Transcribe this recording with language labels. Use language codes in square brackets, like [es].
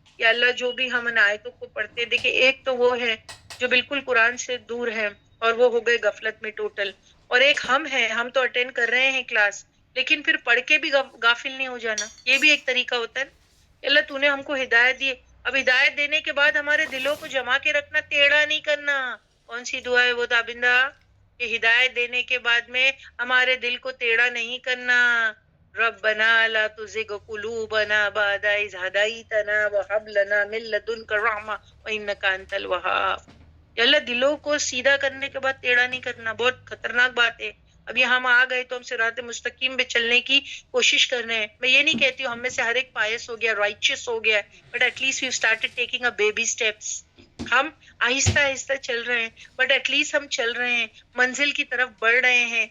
[ur] یا اللہ جو بھی ہم ان آیتوں کو پڑھتے، دیکھیں ایک تو وہ ہے جو بالکل قرآن سے دور ہے اور وہ ہو گئے غفلت میں ٹوٹل، اور ایک ہم ہیں، ہم تو اٹینڈ کر رہے ہیں کلاس لیکن پھر پڑھ کے بھی غافل نہیں ہو جانا. یہ بھی ایک طریقہ ہوتا ہے. اللہ تو نے ہم کو ہدایت دی، اب ہدایت دینے کے بعد ہمارے دلوں کو جما کے رکھنا، ٹیڑھا نہیں کرنا. کون سی دعا ہے وہ تابندہ؟ کہ ہدایت دینے کے بعد میں ہمارے دل کو ٹیڑھا نہیں کرنا. [ar] ربنا لا تزغ قلوبنا بعد إذ هديتنا وهب لنا من لدنك رحمة وإنك أنت الوهاب. [ur] یا اللہ دلوں کو سیدھا کرنے کے بعد ٹیڑھا نہیں کرنا، بہت خطرناک بات ہے. اب یہ ہم آ گئے تو ہم صراط مستقیم پہ چلنے کی کوشش کر رہے ہیں. میں یہ نہیں کہتی ہوں ہم میں سے ہر ایک پائس ہو گیا، رائچس ہو گیا، [en] But at least we started taking a baby steps. [ur] ہم آہستہ آہستہ چل رہے ہیں [en] but at least [ur] ہم چل رہے ہیں، منزل کی طرف بڑھ رہے ہیں.